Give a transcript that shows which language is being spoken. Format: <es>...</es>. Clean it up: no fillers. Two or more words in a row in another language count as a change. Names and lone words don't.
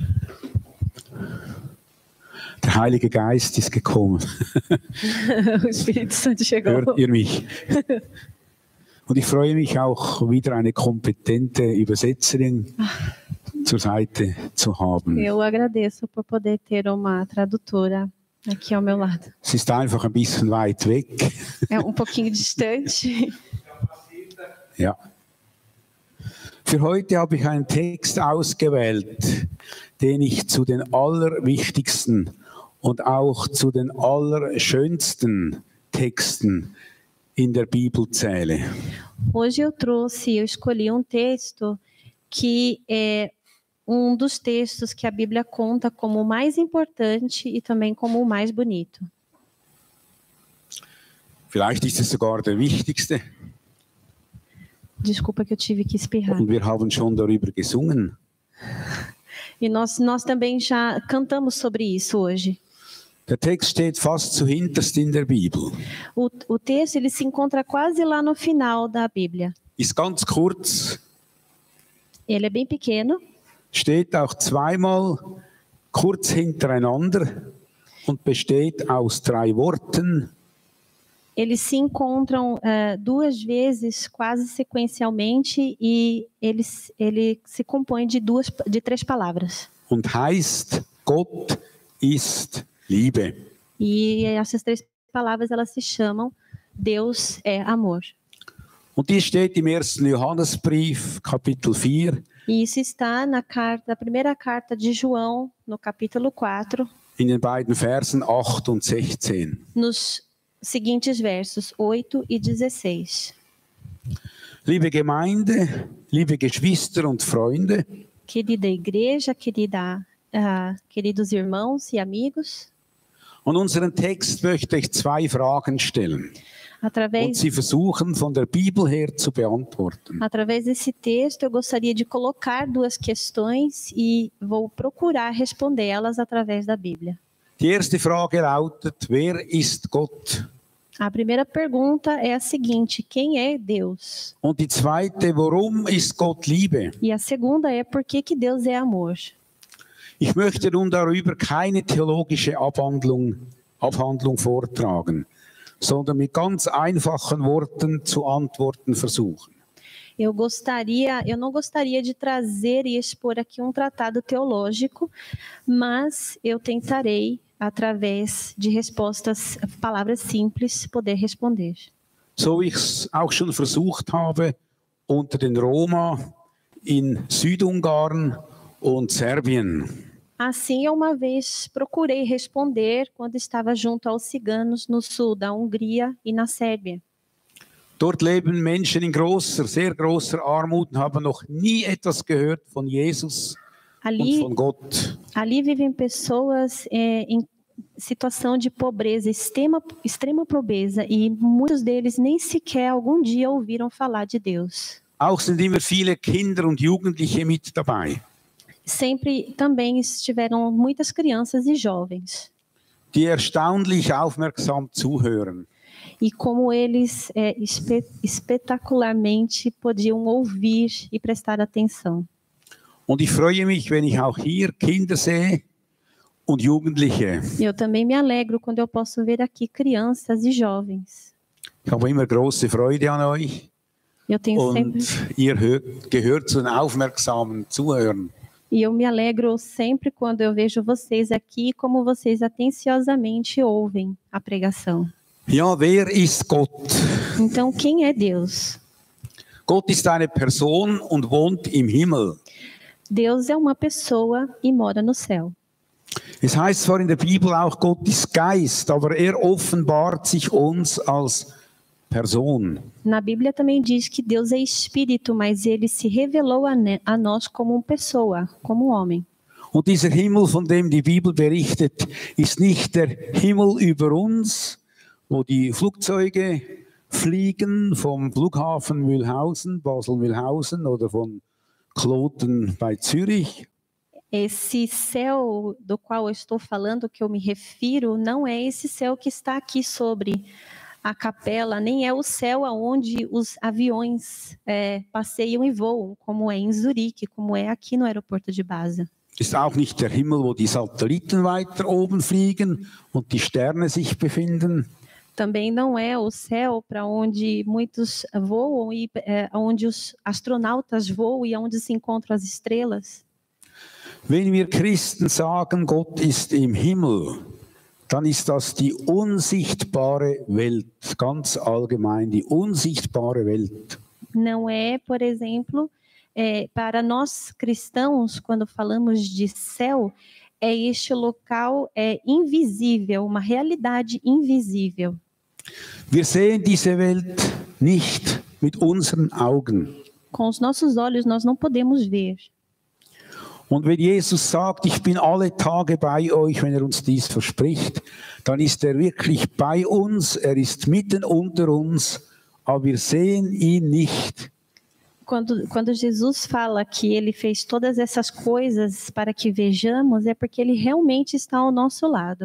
<de>Der Heilige Geist ist gekommen.</de> <pt>O Espírito Santo chegou.</pt> <de>Hört ihr mich? Und ich freue mich auch, wieder eine kompetente Übersetzerin zur Seite zu haben.</de> <pt>Eu agradeço por poder ter uma tradutora aqui ao meu lado.</pt> <de>Es ist einfach ein bisschen weit weg.</de> <pt>É pouquinho distante.</pt> <de>Ja. Für heute habe ich einen Text ausgewählt, den ich zu den allerwichtigsten und auch zu den allerschönsten Texten in der Bibel zähle.</de> <pt>Hoje eu escolhi texto que é dos textos que a Bíblia conta como o mais importante e também como o mais bonito.</pt> <de>Vielleicht ist es sogar der wichtigste.</de> <pt>Desculpa que eu tive que espirrar.</pt> <de>Und wir haben schon darüber gesungen.</de> <pt>E nós também já cantamos sobre isso hoje.</pt> <de>Der Text steht fast zuhinterst in der Bibel.</de> <pt>O texto ele se encontra quase lá no final da Bíblia.</pt> <de>Ist ganz kurz.</de> <pt>Ele é bem pequeno.</pt> <de>Steht auch zweimal kurz hintereinander und besteht aus 3 Worten.</de> <pt>Eles se encontram 2 vezes, quase sequencialmente, e ele se compõe de 3 palavras.</pt> <de>Und heißt, Gott ist Liebe.</de> <pt>E essas 3 palavras elas se chamam Deus é amor.</pt> <de>Und die steht im 1. Johannesbrief, Kapitel 4.</de> <pt>E isso está na primeira carta de João, no capítulo 4.</pt> <de>In den beiden Versen 8 und 16.</de> <pt>Nos seguintes versos 8 e 16.</pt> <de>Liebe Gemeinde, liebe Geschwister und Freunde.</de> <pt>Querida igreja, queridos irmãos e amigos.</pt> <de>Und unseren Text möchte ich 2 Fragen stellen. Und sie versuchen von der Bibel her zu beantworten.</de> <pt>Através desse texto eu gostaria de colocar 2 questões e vou procurar respondê-las através da Bíblia.</pt> <de>Die erste Frage lautet, wer ist Gott?</de> <pt>A primeira pergunta é a seguinte: quem é Deus?</pt> <de>Und die zweite, warum ist Gott Liebe?</de> <pt>E a segunda é por que Deus é amor?</pt> <de>Ich möchte nun darüber keine theologische Abhandlung vortragen, sondern mit ganz einfachen Worten zu antworten versuchen.</de> <pt>Eu não gostaria de trazer e expor aqui tratado teológico, mas eu tentarei, através de palavras simples, poder responder.</pt> <de>So wie ich es auch schon versucht habe unter den Roma in Südungarn und Serbien.</de> <pt>Assim, eu uma vez procurei responder quando estava junto aos ciganos no sul da Hungria e na Sérbia.</pt> <de>Dort leben Menschen in sehr großer Armut und haben noch nie etwas gehört von Jesus und von Gott.</de> <pt>Ali vivem pessoas em situação de pobreza, extrema pobreza, e muitos deles nem sequer algum dia ouviram falar de Deus.</pt> <de>Auch sind immer viele Kinder und Jugendliche mit dabei.</de> <pt>Sempre também estiveram muitas crianças e jovens.</pt> <de>Die erstaunlich aufmerksam zuhören.</de> <pt>E como eles espetacularmente podiam ouvir e prestar atenção.</pt> <de>Und ich freue mich, wenn ich auch hier Kinder sehe und Jugendliche.</de> <pt>Eu também me alegro quando eu posso ver aqui crianças e jovens.</pt> <de>Ich habe immer große Freude an euch.</de> <pt>Eu tenho</pt> <de>und ihr gehört zu den aufmerksamen Zuhörern.</de> <pt>E eu me alegro sempre quando eu vejo vocês aqui, como vocês atenciosamente ouvem a pregação.</pt> <de>Ja, wer ist Gott?</de> <pt>Então, quem é Deus?</pt> <de>Gott ist eine Person und wohnt im Himmel.</de> <pt>Deus é uma pessoa e mora no céu.</pt> <de>Es heißt zwar in der Bibel auch, Gott ist Geist, aber offenbart sich uns als Person.</de> <pt>Na Bíblia também diz que Deus é espírito, mas ele se revelou a nós como pessoa, como homem.</pt> <de>Und dieser Himmel, von dem die Bibel berichtet, ist nicht der Himmel über uns, wo die Flugzeuge fliegen vom Flughafen Mühlhausen, Basel-Mühlhausen oder von Kloten bei Zürich.</de> <pt>Esse céu do qual eu estou falando, que eu me refiro, não é esse céu que está aqui sobre a capela, nem é o céu aonde os aviões passeiam e voam, como é em Zurique, como é aqui no aeroporto de Basel.</pt> <de>Ist auch nicht der Himmel, wo die Satelliten weiter oben fliegen und die Sterne sich befinden.</de> <pt>Também não é o céu para onde muitos voam e onde os astronautas voam e onde se encontram as estrelas.</pt> <de>Wenn wir Christen sagen, Gott ist im Himmel, dann ist das die unsichtbare Welt, ganz allgemein, die unsichtbare Welt.</de> <pt>Não é, por exemplo, para nós cristãos, quando falamos de céu, é este local invisível, uma realidade invisível.</pt> <de>Wir sehen diese Welt nicht mit unseren Augen.</de> <pt>Com os nossos olhos nós não podemos ver.</pt> <de>Und wenn Jesus sagt, ich bin alle Tage bei euch, wenn uns dies verspricht, dann ist wirklich bei uns, ist mitten unter uns, aber wir sehen ihn nicht.</de> <pt>Quando Jesus fala que ele fez todas essas coisas para que vejamos, é porque ele realmente está ao nosso lado.</pt>